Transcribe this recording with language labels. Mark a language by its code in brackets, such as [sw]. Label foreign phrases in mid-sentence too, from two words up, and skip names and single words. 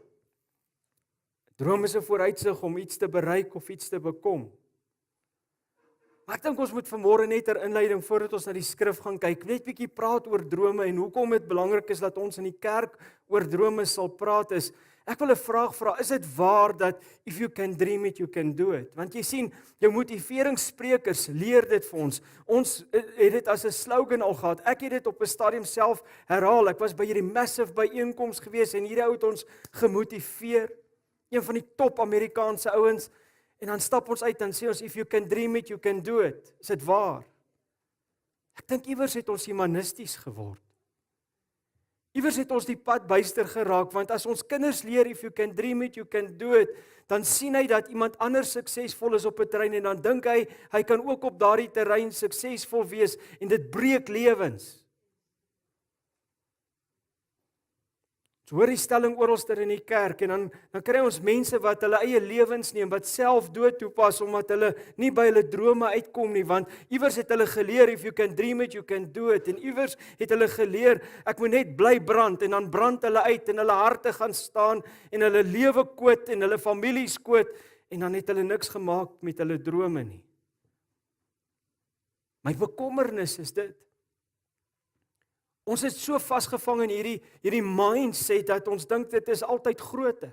[af] Droom is 'n vooruitsig om iets te bereik of iets te bekom. Maar ek dink ons moet vanmôre net ter inleiding voordat ons na die skrif gaan kyk, net bietjie praat oor drome en hoekom dit belangrik is dat ons in die kerk oor drome sal praat is. Ek wil 'n vraag vra, is dit waar dat [en] if you can dream it, you can do it? [af] Want jy sien, jou motiveringssprekers leer dit vir ons. Ons het dit as 'n slogan al gehad. Ek het dit op 'n stadium self herhaal. Ek was by hierdie massive byeenkoms gewees en hierdie ou het ons gemotiveer. Een van die top Amerikaanse ouens, en dan stap ons uit en sê ons, [en] if you can dream it, you can do it. [af] Is dit waar? Ek dink iewers het ons humanisties geword. Iewers het ons die pad byster geraak, want as ons kinders leer, [en] if you can dream it, you can do it, [af] dan sien hy dat iemand anders suksesvol is op 'n terrein, en dan dink hy kan ook op daardie terrein suksesvol wees, en dit breek lewens. So hoor die stelling oralster in die kerk en dan kry ons mense wat hulle eie lewens neem, wat self dood toepas omdat hulle nie by hulle drome uitkom nie, want iewers het hulle geleer, [en] if you can dream it, you can do it, [af] en iewers het hulle geleer, ek moet net bly brand, en dan brand hulle uit, en hulle harte gaan staan, en hulle lewe koot, en hulle families koot, en dan het hulle niks gemaak met hulle drome nie. My bekommernis is dit. Ons is so vasgevang in hierdie mindset dat ons dink dit is altyd groter.